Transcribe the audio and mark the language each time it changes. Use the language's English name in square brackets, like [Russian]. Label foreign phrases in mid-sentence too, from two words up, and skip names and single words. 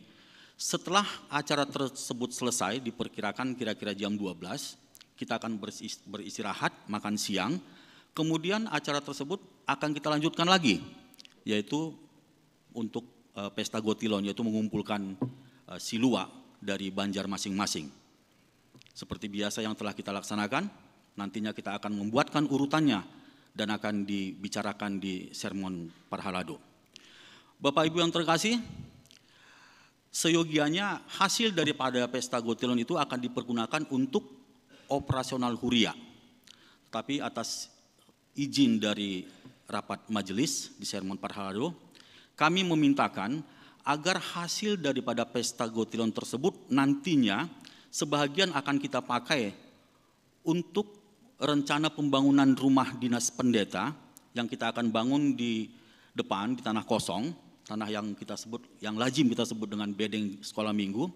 [Indonesian] Setelah acara tersebut selesai, diperkirakan kira-kira jam 12, kita akan beristirahat, makan siang, kemudian acara tersebut akan kita lanjutkan lagi, yaitu untuk Pesta Gotilon, yaitu mengumpulkan silua dari Banjar masing-masing. Seperti biasa yang telah kita laksanakan, nantinya kita akan membuatkan urutannya dan akan dibicarakan di sermon Parhalado. Bapak Ibu yang terkasih, seyogianya hasil daripada Pesta Gotilon itu akan dipergunakan untuk operasional huria. Tapi atas izin dari rapat majelis di sermon Parhalado, kami memintakan agar hasil daripada Pesta Gotilon tersebut nantinya sebahagian akan kita pakai untuk rencana pembangunan rumah dinas pendeta yang kita akan bangun di depan di tanah kosong, tanah yang kita sebut, yang lazim kita sebut dengan bedeng sekolah minggu.